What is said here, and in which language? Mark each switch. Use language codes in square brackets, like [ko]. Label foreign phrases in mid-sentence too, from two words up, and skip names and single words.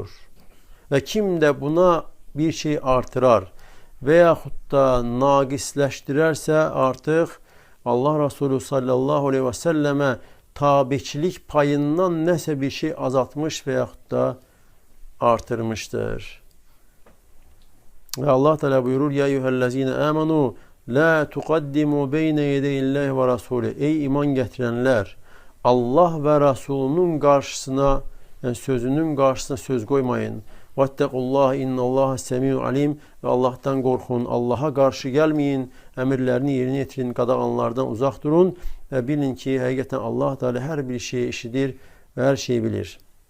[az] Və kim də buna bir şey artırar və yaxud da naqisləşdirərsə artıq Allah Resulü [ar] صلى الله عليه وسلم [az] tabiçilik payından nəsə bir şey azaltmış və yaxud da artırmışdır. Və Allah Teala buyurur: [ar] "يا أيها الذين آمنوا لا تقدموا بين يدي الله ورسوله. [tr] Ey iman getirenler, Allah ve Resulünün karşısına, yani sözünün karşısına söz koymayın. [ar] واتقوا الله إن الله سميع عليم. [tr] Ve Allah'tan korkun. Allah'a karşı gelmeyin. Emirlerini yerine getirin. Qadağanlardan uzak durun. Ve bilin ki hakikaten Allah Teala her bir şeyi işidir ve her şeyi bilir.